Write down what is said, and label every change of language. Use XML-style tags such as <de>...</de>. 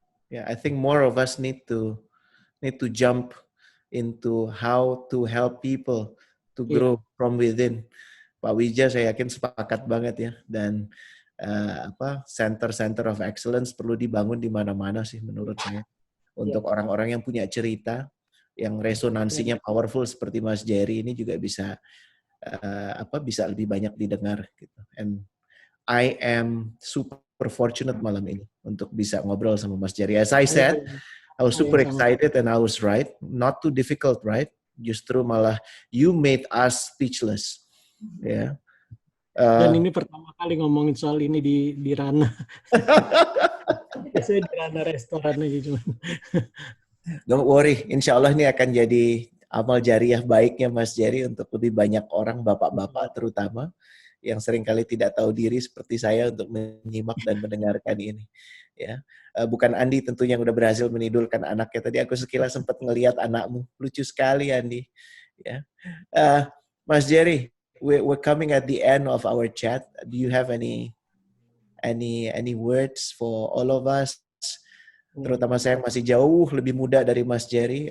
<en>Yeah, I think more of us need to jump into how to help people to grow from within.</en> <id>Pak Wija saya yakin sepakat banget ya, dan center of excellence perlu dibangun di mana-mana sih menurut saya, untuk orang-orang yang punya cerita yang resonansinya powerful seperti Mas Jerry ini juga bisa bisa lebih banyak didengar gitu.</id> <en>And I am super fortunate</en> <id>malam ini untuk bisa ngobrol sama Mas Jerry.</id> <en>As I said, I was super excited and I was right. Not too difficult, right?</en> <id>Justru malah</id> <en>you made us speechless.</en> <id>Ya. Dan ini pertama kali ngomongin soal ini di Rana. Biasanya di Rana restoran aja cuman. Don't worry, insya Allah ini akan jadi amal jariah baiknya Mas Jerry untuk lebih banyak orang, bapak-bapak terutama, yang seringkali tidak tahu diri seperti saya untuk menyimak dan mendengarkan ini. Ya, bukan Andi tentunya yang udah berhasil menidurkan anaknya. Tadi aku sekilas sempat ngelihat anakmu, lucu sekali Andi.</id> <en>Ya, Mas Jerry, we're coming at the end of our chat. Do you have any words for all of us?</en> <id>Terutama saya yang masih jauh lebih muda dari Mas Jerry.</id>